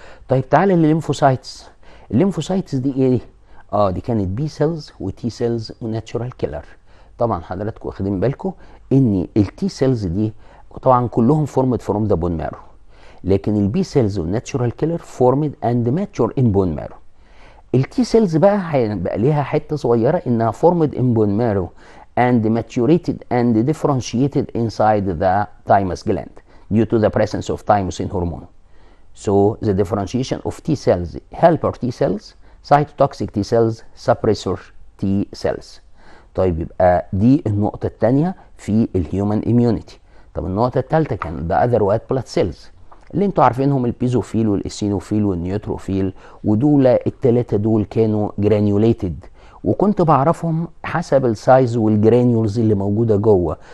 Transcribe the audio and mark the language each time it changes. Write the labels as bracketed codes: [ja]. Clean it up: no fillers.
[ar] طيب تعالى للليمفوسايتس. الليمفوسايتس دي ايه؟ دي كانت بي سيلز وتي سيلز وناتشورال كيلر. طبعا حضراتكم واخدين بالكم ان التي سيلز دي طبعا كلهم فورمد فروم ذا بون مارو، لكن البي سيلز والناتشورال كيلر فورمد اند ماتشور ان بون مارو. التي سيلز بقى هيبقى ليها حته صغيره انها فورمد ان بون مارو [en] and maturated and differentiated inside the thymus gland due to the presence of thymosin hormone. So the differentiation of T cells, helper T cells, cytotoxic T cells, suppressor T cells. [ar] طيب يبقى دي النقطة الثانية في الهيومن immunity. طب النقطة الثالثة كان [en] the other white blood cells [ar] اللي انتوا عارفينهم البيزوفيل والاسينوفيل والنيوتروفيل، ودول الثلاثة دول كانوا جرانيوليتد، وكنت بعرفهم حسب السايز والجرانيولز اللي موجوده جوه.